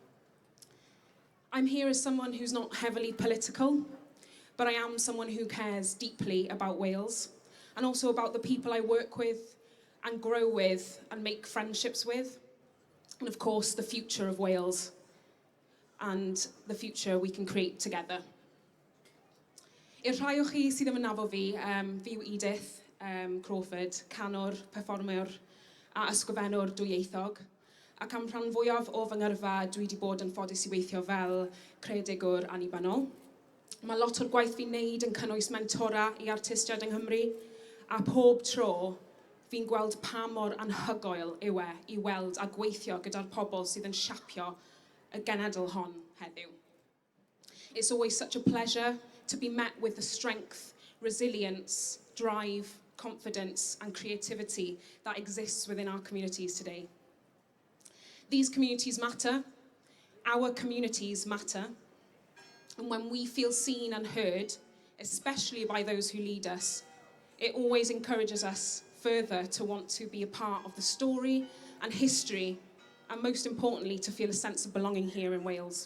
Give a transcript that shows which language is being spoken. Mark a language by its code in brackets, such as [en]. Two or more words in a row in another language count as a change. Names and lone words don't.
[en] I'm here as someone who's not heavily political, but I am someone who cares deeply about Wales, and also about the people I work with and grow with and make friendships with, and of course the future of Wales and the future we can create together. [cy] I'r rhai o chi sydd ddim yn nabod fi, fi yw Eädyth Crawford, canwr, perfformwr a ysgrifennwr dwyieithog, ac am rhan fwyaf o fy ngyrfa dwi wedi bod yn ffodus I weithio fel creadigwr annibynnol. Mae lot o'r gwaith fi'n neud yn cynnwys mentora I artistiaid yng Nghymru, a pob tro fi'n gweld pa mor anhygoel yw I weld a gweithio gyda'r pobl sydd yn siapio y genedl hon heddiw. [en] It's always such a pleasure to be met with the strength, resilience, drive, confidence and creativity that exists within our communities today. These communities matter, our communities matter, and when we feel seen and heard, especially by those who lead us, it always encourages us further to want to be a part of the story and history, and most importantly, to feel a sense of belonging here in Wales.